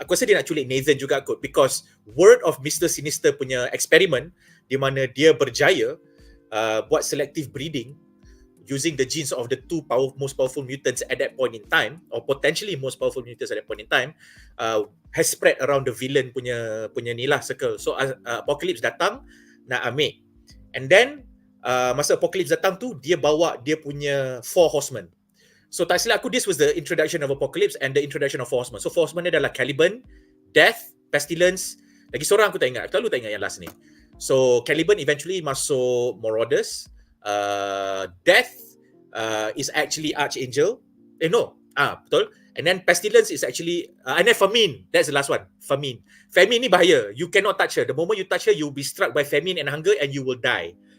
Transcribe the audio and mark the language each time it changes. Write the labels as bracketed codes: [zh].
[ms] Aku rasa dia nak culik Nathan juga kot, [en] because word of Mr. Sinister [ms] punya eksperimen di mana dia berjaya buat [en] selective breeding using the genes of the most powerful mutants at that point in time, or potentially most powerful mutants at that point in time, has spread around the villain [ms] punya ni lah [en] circle. [ms] So Apocalypse datang nak ambil, [en] and then [ms] masa Apocalypse datang tu dia bawa dia punya 4 horsemen. [en] So [ms] tak silap aku, [en] this was the introduction of Apocalypse and the introduction of 4 horsemen. [ms] So 4 horsemen ni adalah Caliban, Death, Pestilence, lagi seorang aku tak ingat, aku tak ingat yang last ni. [en] So Caliban eventually [ms] masuk [en] Marauders. Death is actually Archangel. [ms] Betul. [en] And then Pestilence is actually and then Famine, that's the last one. Famine [ms] ni bahaya. [en] You cannot touch her. The moment you touch her, you'll be struck by famine and hunger and you will die.